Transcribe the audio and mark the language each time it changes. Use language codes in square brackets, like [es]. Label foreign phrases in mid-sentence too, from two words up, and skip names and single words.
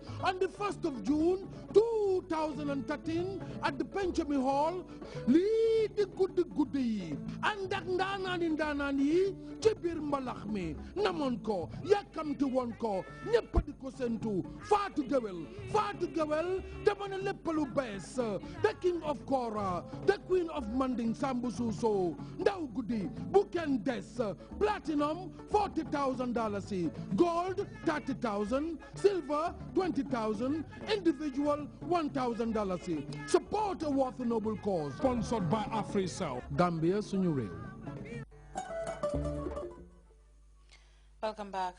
[en] on the 1st of June 2013 at the Benjamin Hall. [wo] Lii di guddi yi ànd ak ndaanaan yi ci biir mbalax mi namoon ko yàkkamti woon ko ñëpp di ko sentu Fatou Guewel dama ne lépp lu bees [en] the king of Kora the queen of Manding Sambu Suso [wo] ndaw guddi bu kenn des [en] platinum $40,000 gold $30,000 silver $20,000 individual $1,000 support a worthy noble cause sponsored by AfriCell Gambia [wo] suñu réew. [en] Welcome back.